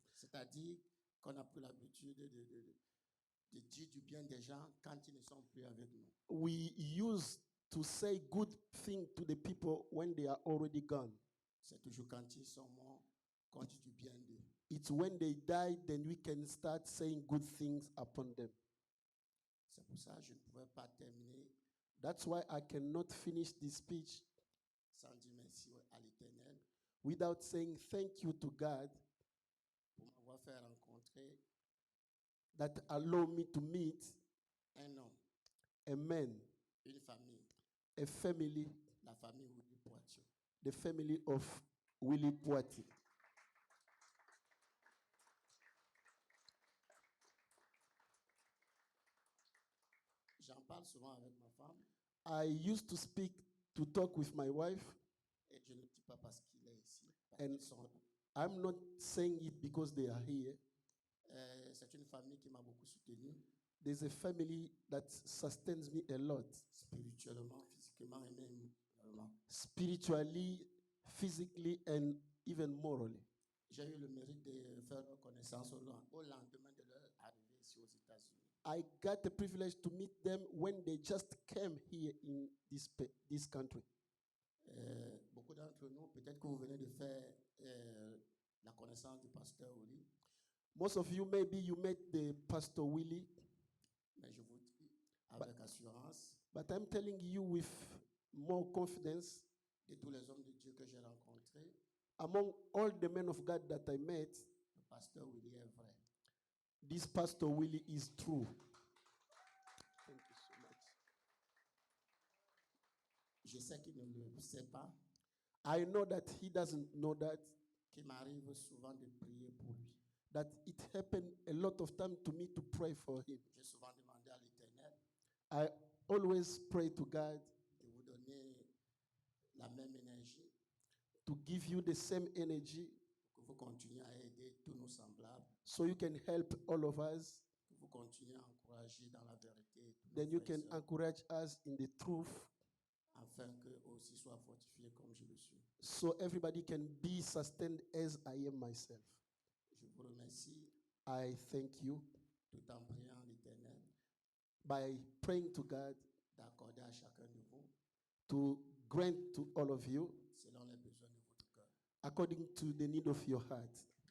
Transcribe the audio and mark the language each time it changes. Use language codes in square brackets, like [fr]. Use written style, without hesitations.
[fr] C'est-à-dire qu'on a pris l'habitude de dire du bien des gens quand ils ne sont plus avec nous. [en] We used to say good things to the people when they are already gone. [fr] C'est toujours quand ils sont morts qu'on dit du bien d'eux. [en] It's when they die, then we can start saying good things upon them. [fr] C'est pour ça que je ne pouvais pas terminer [en] That's why I cannot finish this speech [fr] sans dire merci à l'Éternel [en] without saying thank you to God [fr] pour m'avoir fait rencontrer [en] that allowed me to meet [fr] un homme, [en] a man, [fr] une famille, [en] a family, [fr] la famille Willy Poitier. [en] the family of Willy Poitier. [fr] J'en parle souvent avec ma femme [en] I used to talk with my wife, [fr] et je ne le dis pas parce qu'il est ici, parce [en] And- [fr] qu'ils sont là. [en] I'm not saying it because they are here. [fr] C'est une famille qui m'a beaucoup soutenu [en] There's a family that sustains me a lot, [fr] spirituellement, physiquement et même moralement. [en] spiritually, physically, and even morally. [fr] J'ai eu le mérite de faire leur connaissance au lendemain de leur arrivée ici aux États-Unis. [en] I got the privilege to meet them when they just came here in this country. [fr] Beaucoup d'entre nous, peut-être que vous venez de faire la connaissance du pasteur Oli, [en] Most of you, maybe you met the Pastor Willie, [fr] mais je vous dis avec assurance, [en] but I'm telling you with more confidence, [fr] de tous les hommes de Dieu que j'ai rencontrés, [en] among all the men of God that I met, [fr] le pasteur Willy est vrai. [en] this Pastor Willie is true. Thank you so much. [fr] Je sais qu'il ne le sait pas, [en] I know that he doesn't know that, [fr] qu'il m'arrive souvent de prier pour lui. [en] that it happened a lot of time to me to pray for him. [fr] J'ai souvent demandé à l'Éternel [en] I always pray to God [fr] de vous donner la même énergie [en] to give you the same energy [fr] pour que vous continuiez à aider tous nos semblables, [en] so you can help all of us, [fr] que vous continuiez à encourager dans la vérité tous nos [en] then you [fr] frères et [en] can [fr] sœurs, [en] encourage us in the truth [fr] afin qu'eux aussi soient fortifiés comme je le suis. [en] so everybody can be sustained as I am myself. [fr] Je vous remercie [en] I thank you [fr] tout en priant l'Éternel [en] by praying to God [fr] d'accorder à chacun de vous [en] to grant to all of you [fr] selon les besoins de votre cœur. [en] according to the need of your heart.